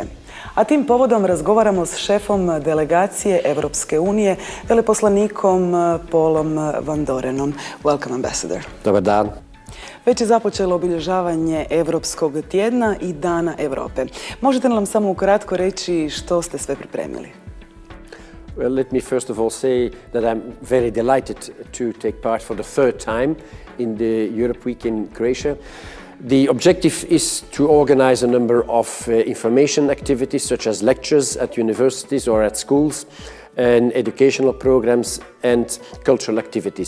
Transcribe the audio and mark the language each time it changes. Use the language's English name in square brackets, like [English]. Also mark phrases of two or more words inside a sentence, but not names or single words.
[Croatian] A tim povodom razgovaramo s šefom delegacije Europske unije, veleposlanikom Paulom Vandorenom. [English] Welcome, Ambassador. [Croatian] Dobar dan. Već je započelo obilježavanje Europskog tjedna i Dana Europe. Možete li nam samo ukratko reći što ste sve pripremili? [English] Well, let me first of all say that I'm very delighted to take part for the third time in the Europe Week in Croatia. The objective is to organize a number of information activities such as lectures at universities or at schools and educational programs and cultural activities.